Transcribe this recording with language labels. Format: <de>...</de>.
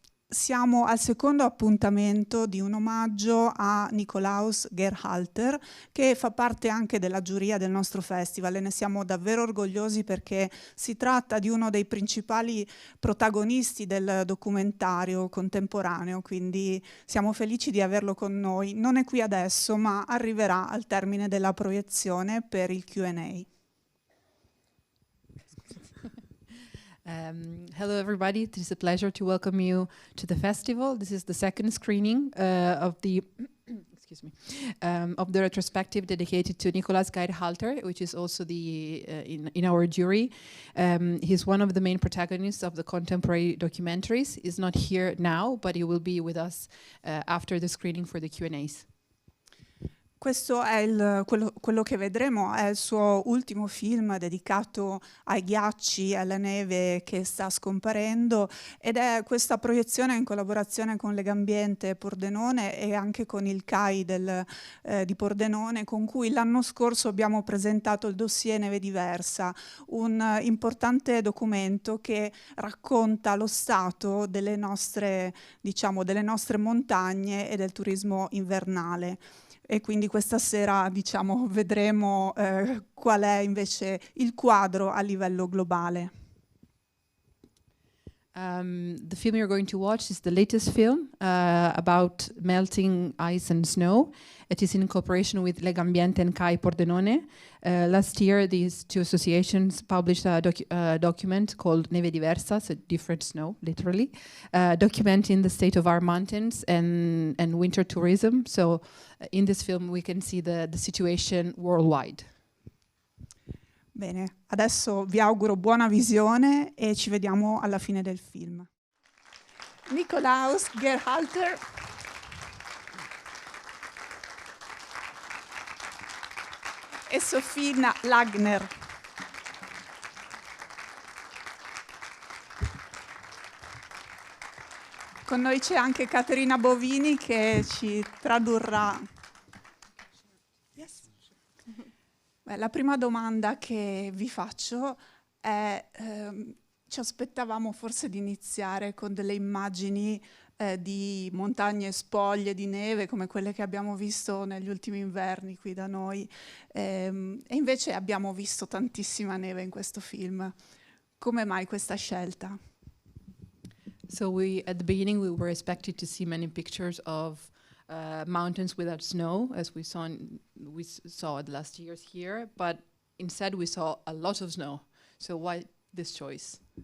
<it>Siamo al secondo appuntamento di un omaggio a Nikolaus Gerhalter, che fa parte anche della giuria del nostro festival e ne siamo davvero orgogliosi perché si tratta di uno dei principali protagonisti del documentario contemporaneo, quindi siamo felici di averlo con noi. Non è qui adesso, ma arriverà al termine della proiezione per il Q&A.</it> <en>Hello everybody, it is a pleasure to welcome you to the festival. This is the second screening of the of the retrospective dedicated to Nikolaus Gerhalter, which is also the in our jury. He's one of the main protagonists of the contemporary documentaries. He's not here now, but he will be with us after the screening for the Q&As.</en> <it>Questo è quello che vedremo, è il suo ultimo film dedicato ai ghiacci e alla neve che sta scomparendo, ed è questa proiezione in collaborazione con Legambiente Pordenone e anche con il CAI di Pordenone, con cui l'anno scorso abbiamo presentato il dossier Neve Diversa, un importante documento che racconta lo stato delle nostre montagne e del turismo invernale. E quindi questa sera, vedremo qual è invece il quadro a livello globale.</it> <en>The film you're going to watch is the latest film about melting ice and snow. It is in cooperation with Legambiente and CAI Pordenone. Last year, these two associations published a document called Neve Diversa, so different snow, literally, documenting the state of our mountains and winter tourism. So in this film, we can see the situation worldwide.</en> <it>Bene, adesso vi auguro buona visione e ci vediamo alla fine del film. Nikolaus Gerhalter. E Sofina Lagner. Con noi c'è anche Caterina Bovini che ci tradurrà. Yes. La prima domanda che vi faccio è, ci aspettavamo forse di iniziare con delle immagini di montagne spoglie di neve come quelle che abbiamo visto negli ultimi inverni qui da noi, e invece abbiamo visto tantissima neve in questo film. Come mai questa scelta?</it> <en>So at the beginning, we were expected to see many pictures of mountains without snow, as we saw it last year here, but instead we saw a lot of snow. So why this choice?</en>